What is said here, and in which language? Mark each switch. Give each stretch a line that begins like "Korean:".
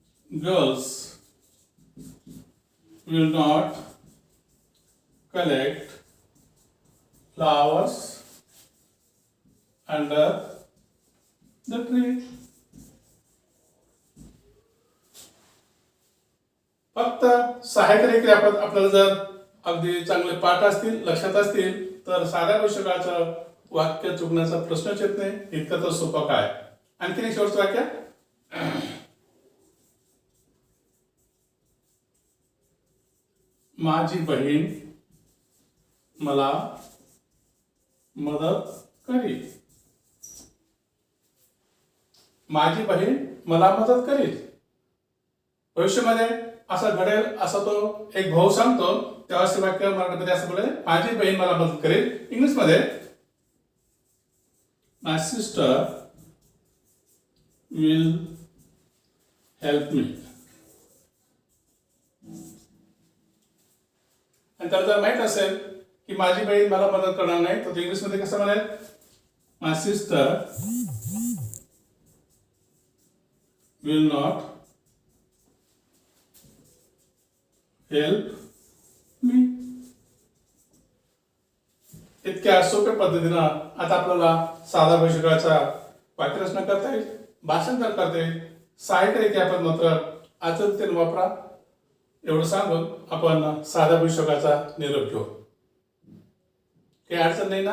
English: Girls will not collect flowers under the tree.
Marathi: फक्त सहाय्यकारी क्रियापद आपल्याला जर अगदी चांगले पाठ असतील, लक्षात असतील तर साध्या भविष्यकाळाचं वाक्य चुकण्याचा प्रश्नच येत नाही. इतकं तर सोपं काय. आणखीन एक शेवटचं वाक्य. माझी बहीण मला मदत करील. माझी बहीण मला मदत करील. भविष्यामध्ये असं घडेल असं तो एक भाऊ सांगतो तेव्हा हे वाक्य मराठीमध्ये असं बोलले, माझी बहीण मला मदत करेल. इंग्लिशमध्ये
English: my sister will help me.
Marathi: आणि त्याला जर माहित असेल की माझी बहीण मला मदत करणार नाही तर इंग्लिश मध्ये कसं म्हणेल?
English: my sister will not help me.
Marathi: इतक्या सोप्या पद्धतीनं आता आपल्याला साधा भविष्यकाळाचा वाक्यरचना करता येईल, भाषांतर करता येईल. सहाय्यकारी क्रियापद मात्र आचरणतेने वापरा. एवढं सांगून आपण साधा भविष्यकाळाचा निरोप घेऊ. काही अडचण नाही ना?